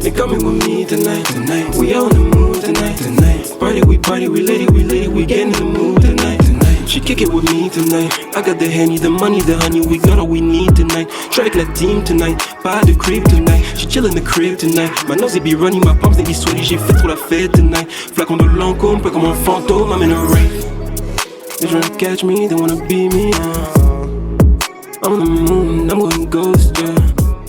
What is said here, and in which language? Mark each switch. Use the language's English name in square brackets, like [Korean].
[English] They coming with me tonight. We on the move tonight. Party, we lit it, we get in the mood tonight. She kick it with me tonight. I got the Henny, the money, the honey, we got all we need tonight. Strike like team tonight, pas de crib tonight. She chill in the crib tonight. My nose they be running, my palms they be sweaty. [French] J'ai fait trop la fête tonight. Flacon de Lancôme, pas comme un fantôme, [English] I'm in a rave. They tryna catch me, they wanna be me. I'm on the moon, I'm going ghost, yeah.